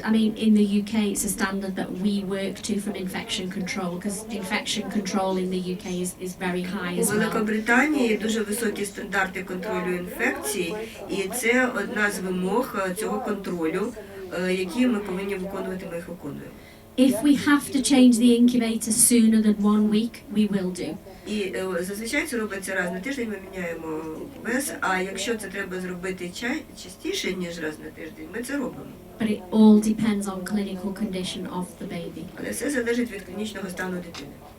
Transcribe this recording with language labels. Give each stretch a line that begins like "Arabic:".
English: I mean, in the UK, it's a standard that we work to from infection control, because infection control in the UK is very high
Ukrainian: У
English: as well.
Ukrainian: Великобританії дуже високі стандарти контролю інфекцій, і це одна з вимог цього контролю, які ми повинні виконувати, ми їх виконуємо.
English: If we have to change the incubator sooner than 1 week, we will do.
Ukrainian: І зазвичай це робиться раз на тиждень, ми міняємо кубез, а якщо це треба зробити частіше, ніж раз на тиждень, ми це робимо.
English: But it all depends on clinical condition of the baby.
Ukrainian: Але все залежить від клінічного стану дитини.